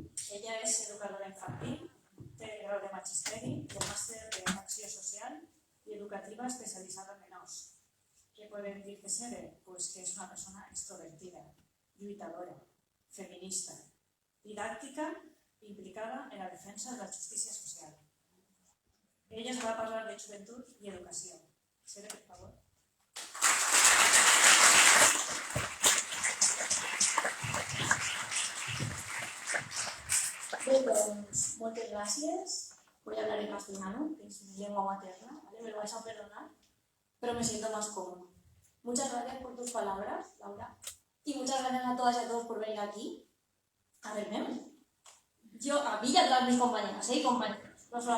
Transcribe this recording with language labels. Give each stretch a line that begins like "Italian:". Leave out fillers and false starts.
Spanish: Ella es educadora infantil,
Catalan: té grau de magisteri
Spanish: y el máster de acció social y educativa especializada en menors. ¿Qué puede decir de Cere? Pues que es una persona extrovertida, lluitadora, feminista, didáctica, implicada en la defensa de la justícia social.
Catalan: Ella ens va a parlar de joventut i educació. Cere, per favor. Bé, doncs, moltes gràcies.
Spanish: Voy a hablar en castellano, que es mi lengua materna, ¿vale? Me lo vais a perdonar, pero me siento más cómoda. Muchas gracias por tus palabras, Laura. Y muchas gracias a todas y a todos por venir aquí a verme. A mí y a todas mis compañeras, y compañeros.